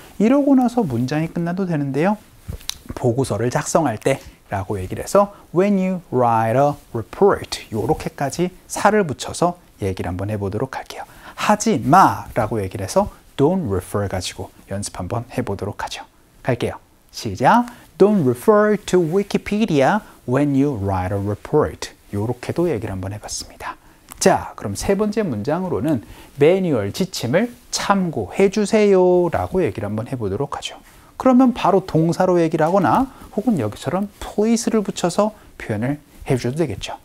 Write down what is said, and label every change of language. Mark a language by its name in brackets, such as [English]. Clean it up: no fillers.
[Korean] 이러고 나서 문장이 끝나도 되는데요, 보고서를 작성할 때 라고 얘기를 해서 [English] when you write a report, [Korean] 요렇게까지 살을 붙여서 얘기를 한번 해보도록 할게요. 하지 마 라고 얘기를 해서 [English] don't refer [Korean] 가지고 연습 한번 해보도록 하죠. 갈게요. 시작. [English] Don't refer to Wikipedia when you write a report. [Korean] 요렇게도 얘기를 한번 해봤습니다. 자, 그럼 세 번째 문장으로는 매뉴얼 지침을 참고해 주세요 라고 얘기를 한번 해보도록 하죠. 그러면 바로 동사로 얘기를 하거나 혹은 여기처럼 please를 붙여서 표현을 해주셔도 되겠죠.